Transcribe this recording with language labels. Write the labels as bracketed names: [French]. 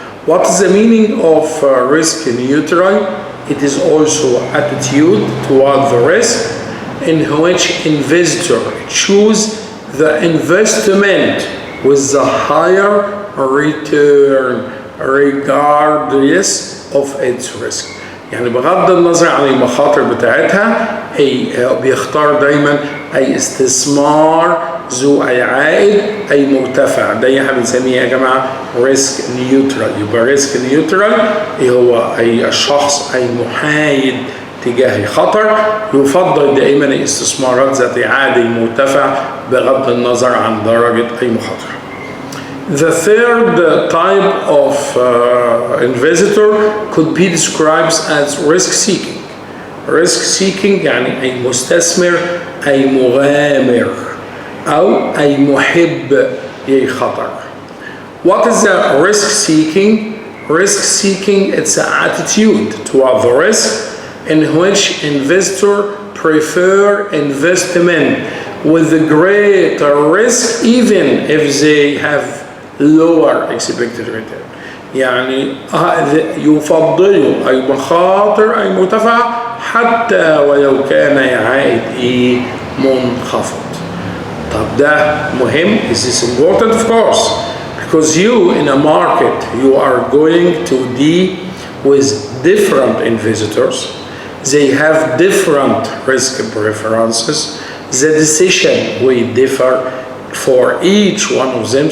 [English] What is the meaning of risk neutral? It is also attitude toward the risk in which investor choose the investment with the higher return regardless of its risk. [Arabic] يعني بغض النظر عن المخاطر بتاعتها بيختار دايما أي استثمار ذو أي عائد أي مرتفع. ده احنا بنسميه يا جماعة ريسك نيوترال. يبقى ريسك نيوترال هو أي الشخص أي محايد تجاه خطر، يفضل دائما الاستثمارات ذات عائد مرتفع بغض النظر عن درجة أي مخاطرة. [English] The third type of investor could be described as risk seeking. [Arabic] Risk seeking يعني أي مستثمر أي مغامر أو أي محب للخطر. [English] What is the risk seeking? Risk seeking it's an attitude toward the risk in which investor prefer investment with a greater risk even if they have lower expected return. [Arabic] يعني يفضلوا أي مخاطر أي مرتفعة حتى ولو كان عائد منخفض. طب ده مهم. [English] Is this important? Of course, because you in a market you are going to deal with different investors. They have different risk preferences. The decision will differ for each one of them.